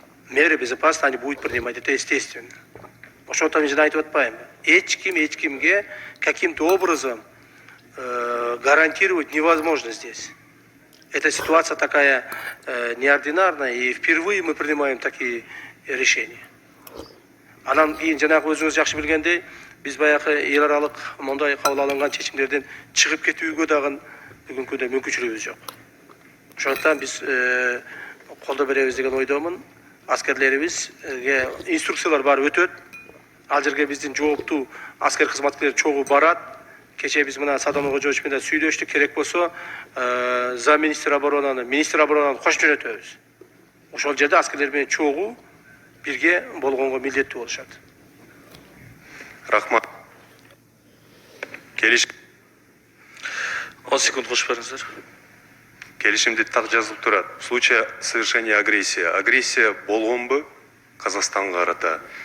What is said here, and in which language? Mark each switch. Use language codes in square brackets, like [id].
[ru] Меры безопасности они будут принимать, это естественно. [ky] Ошондо мен жана айтып атпайбы. [ru] Эч кимге каким-то образом гарантировать невозможно здесь. Эта ситуация такая неординарная, и впервые мы принимаем такие решения. [ky] Анан кийин жанагы өзүңүз жакшы билгендей, биз баягы эл аралык мондай кабыл алынган чечимдерден чыгып кетүүгө дагы бүгүнкү күндө мүмкүнчүлүгүбүз жок. Ошондуктан биз колдоо беребиз деген ойдомун. Аскерлерибизге инструкциялар бар өтөт. Ал жерге биздин жооптуу аскер кызматкерлер чогуу барат. Кече биз мына Садам Кожоевич менен сүйлөштүк, керек болсо министр оборонаны кошуп жөнөтөбүз. Ошол жерде аскерлер менен чогуу бирге болгонго милдеттүү болушат. Рахмат. 10 секунд кошуп бериңиздер. Келишимде так жазылып турат. [ru] В случае совершения агрессии. [ky] Агрессия болгонбу Казакстанга карата?